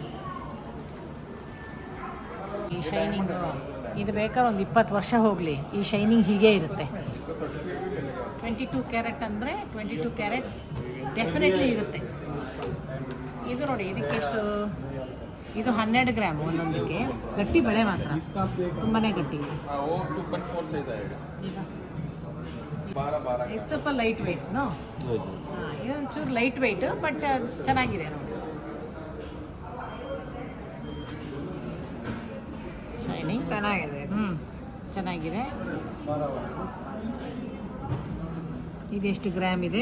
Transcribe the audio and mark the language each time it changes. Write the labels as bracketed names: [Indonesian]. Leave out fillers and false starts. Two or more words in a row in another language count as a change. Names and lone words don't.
[Kannada] ಈ ಶೈನಿಂಗು ಇದು ಬೇಕಾದ್ರೆ ಒಂದು 20 ವರ್ಷ ಹೋಗಲಿ, ಈ ಶೈನಿಂಗ್ ಹೀಗೆ ಇರುತ್ತೆ. 22 ಕ್ಯಾರೆಟ್ ಅಂದರೆ 22 ಕ್ಯಾರೆಟ್ ಡೆಫಿನೆಟ್ಲಿ ಇರುತ್ತೆ. ಇದು ನೋಡಿ ಇದಕ್ಕೆ ಎಷ್ಟು? ಇದು 12 ಗ್ರಾಮ್ ಒಂದೊಂದಕ್ಕೆ. ಗಟ್ಟಿ ಬೆಳೆ ಮಾತ್ರ, ತುಂಬಾ ಗಟ್ಟಿ ಇದೆ. [Hindi] वो 2.4 साइज आएगा. [Kannada] ಇದು ಸ್ವಲ್ಪ [English] light weight [Kannada] ನೋ. ಇದು ಒಂಚೂರು [English] light weight, [Kannada] ಬಟ್ ಚೆನ್ನಾಗಿದೆ ನೋಡಿ. ಶೈನಿಂಗ್ ಚೆನ್ನಾಗಿದೆ. ಚೆನ್ನಾಗಿದೆ. ಇದೆಷ್ಟು ಗ್ರಾಮ್ ಇದೆ?